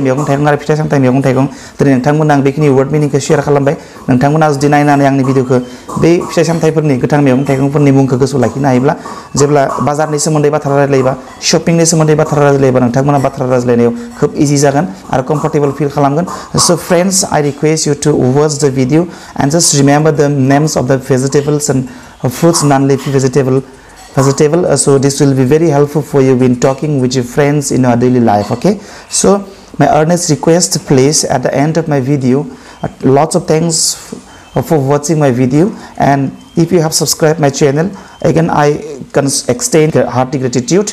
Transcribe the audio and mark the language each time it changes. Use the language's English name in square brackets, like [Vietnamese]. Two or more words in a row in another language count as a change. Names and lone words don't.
[Bodo] मैगं थाइगं आरो फिथाइ सामथाइ मैगं थाइगं दिनै नोंथांमोना आं बेखिनि वर्ड मिनिंखौ शेयार खालामबाय नोंथांमोना जुदि नायनानै आंनि भिडिअखौ बे फिथाइ सामथाइफोरनि गोथां मैगं थाइगंफोरनि मुंखौ गोसोआव लाखिनो हायोब्ला जेब्ला बाजारनि सोमोन्दै बाथ्रा रायज्लायोबा शपिंनि सोमोन्दै बाथ्रा रायज्लायोबा नोंथांमोना बाथ्रा रायज्लायनायाव खोब इजि जागोन आरो [English] comfortable feel [Bodo] खालामगोन [English] so friends I request you to watch the video and just remember the names of the vegetables and fruits non-leafy vegetable so this will be very helpful for you when talking with your friends in your daily life. Okay, so my earnest request, please, at the end of my video, lots of thanks for watching my video, and if you have subscribed my channel, again I can extend hearty gratitude.